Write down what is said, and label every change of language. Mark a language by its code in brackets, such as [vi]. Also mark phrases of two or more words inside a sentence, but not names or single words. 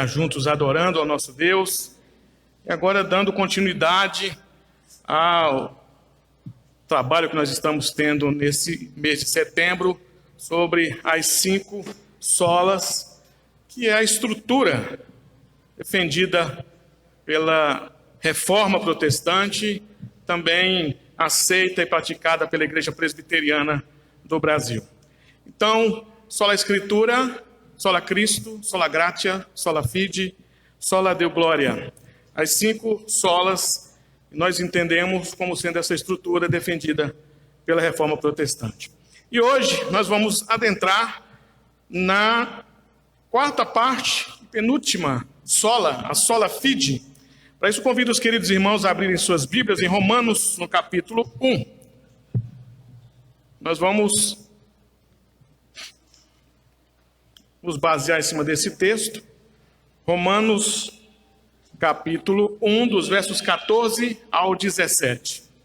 [pt] juntos adorando ao nosso Deus e agora dando continuidade ao trabalho que nós estamos tendo nesse mês de setembro sobre as 5 solas, que é a estrutura defendida pela Reforma Protestante, também aceita e praticada pela Igreja Presbiteriana do Brasil. Então, [la] sola Escritura, sola Cristo, sola Gratia, sola Fide, sola Deo Glória. [pt] As 5 solas nós entendemos como sendo essa estrutura defendida pela Reforma Protestante. E hoje nós vamos adentrar na 4ª parte, penúltima sola, a [la] sola Fide. [pt] Para isso convido os queridos irmãos a abrirem suas Bíblias em Romanos, no capítulo 1. Nós vamos nos basear em cima desse texto. Romanos, capítulo 1, dos versos 14 ao 17.